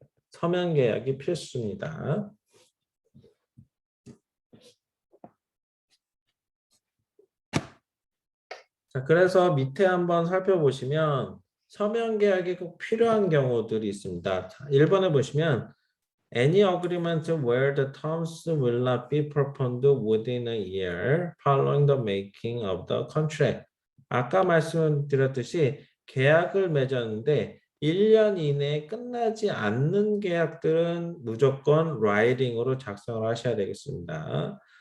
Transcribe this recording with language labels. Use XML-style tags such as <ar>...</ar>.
<ko>서면 계약이 필수입니다. 자, 그래서 밑에 한번 살펴보시면 서면 계약이 꼭 필요한 경우들이 있습니다. 자, 1번에 보시면</ko> <en>Any agreement where the terms will not be performed within a year following the making of the contract.</en> <ko>아까 말씀드렸듯이 계약을 맺었는데 1년 이내에 끝나지 않는 계약들은 무조건 라이팅으로 작성을 하셔야 되겠습니다.</ko>